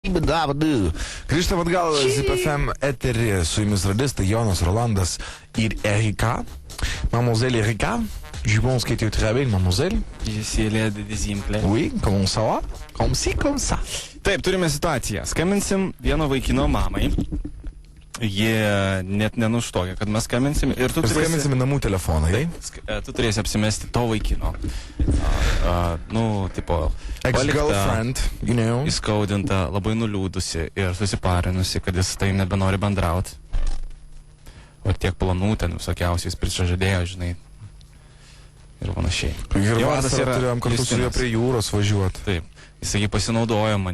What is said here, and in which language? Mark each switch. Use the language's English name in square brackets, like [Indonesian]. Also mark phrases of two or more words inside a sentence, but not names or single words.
[Lithuanian] Grįžtam atgal ZPFM eterį, su jumis radistai Jonas, Rolandas ir Erika. [French] Mademoiselle Erika, je pense que tu travailles, mademoiselle. Je suis l'aide des implants. Oui, comment ça va? Comme si, comme ça. [Lithuanian] Taip, turime situaciją. Skambinsim vieno vaikino mamai. Jie net nenuštokia, kad mes skambinsim. Ir tu skambinsim į namų telefoną, tu turėsi apsimesti to vaikino. Tipo... [English] Ex-girlfriend, you know. [Lithuanian] Įskaudinta, labai nuliūdusi ir susiparinusi, kad jis tai nebenori bendrauti. O tiek planų ten visokiausiais prižadėjo, žinai. Ir panašiai. Ir vasarą turėjom kartu su juo prie jūros važiuoti. Taip. Jisai pasinaudojo mane.